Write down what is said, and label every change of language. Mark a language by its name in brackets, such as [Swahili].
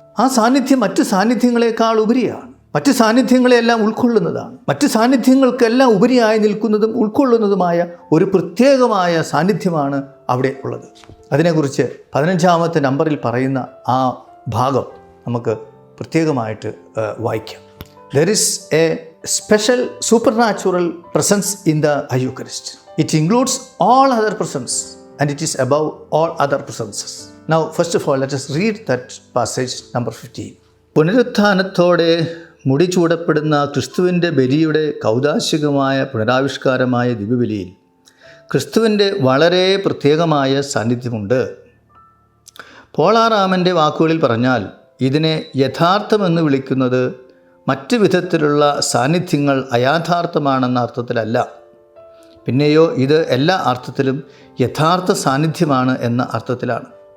[Malayalam] ആ സാന്നിധ്യം മറ്റ് സാന്നിധ്യങ്ങളെക്കാൾ ഉപരിയാണ്, മറ്റ് സാന്നിധ്യങ്ങളെല്ലാം ഉൾക്കൊള്ളുന്നതാണ്. മറ്റ് സാന്നിധ്യങ്ങൾക്കെല്ലാം ഉപരിയായി നിൽക്കുന്നതും ഉൾക്കൊള്ളുന്നതുമായ ഒരു പ്രത്യേകമായ സാന്നിധ്യമാണ് അവിടെ ഉള്ളത്. അതിനെക്കുറിച്ച് 15-ാമത്തെ നമ്പറിൽ പറയുന്ന ആ ഭാഗം നമുക്ക് പ്രത്യേകമായിട്ട് വായിക്കാം. [English] There is a special supernatural presence in the Eucharist. It includes all other presence and it is above all other presences. Now, first of all, let us read that passage, number 15. [Malayalam] പുനരുത്ഥാനത്തോടെ മുടി ചൂടപ്പെടുന്ന ക്രിസ്തുവിൻ്റെ ബലിയുടെ കൗദാശികമായ പുനരാവിഷ്കാരമായ ദിവ്യബലിയിൽ ക്രിസ്തുവിൻ്റെ വളരെ പ്രത്യേകമായ സാന്നിധ്യമുണ്ട്. പോളാറാമൻ്റെ വാക്കുകളിൽ പറഞ്ഞാൽ ഇതിനെ യഥാർത്ഥമെന്ന് വിളിക്കുന്നത് മറ്റ് വിധത്തിലുള്ള സാന്നിധ്യങ്ങൾ അയാഥാർത്ഥമാണെന്ന അർത്ഥത്തിലല്ല, പിന്നെയോ ഇത് എല്ലാ അർത്ഥത്തിലും യഥാർത്ഥ സാന്നിധ്യമാണ് എന്ന അർത്ഥത്തിലാണ്.